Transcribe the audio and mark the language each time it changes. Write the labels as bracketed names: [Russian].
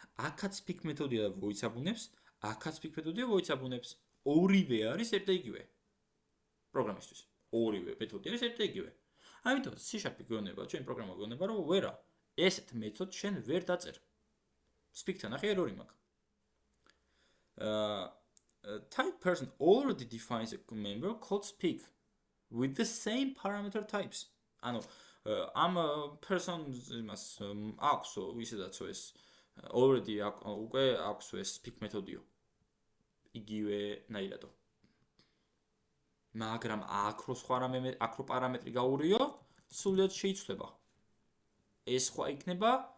[Georgian] აქაც speak მეთოდია და void-ს აბუნებს, აქაც speak მეთოდია void-ს აბუნებს. ორივე არის ერთ და იგივე. პროგრამისთვის. ორივე მეთოდი არის ერთ და იგივე. ამიტომ C# გეუბნება, ჩვენი პროგრამა გეუბნება, რომ ვერა, ესეთ მეთოდს შენ ვერ დაწერ. speak-თან ნახე ერორი მაქვს. [English] Type person already defines a member called speak with the same parameter types. [Georgian] ანუ ამ person-ს იმას აქვს ისედაც ეს [English] already [Georgian] უკვე აქვს ეს speak მეთოდიო. იგივე ნაირადო. მაგრამ აქ რო სხვა პარამეტრი გაურიო, სულიად შეიცვლება. ეს სხვა იქნება.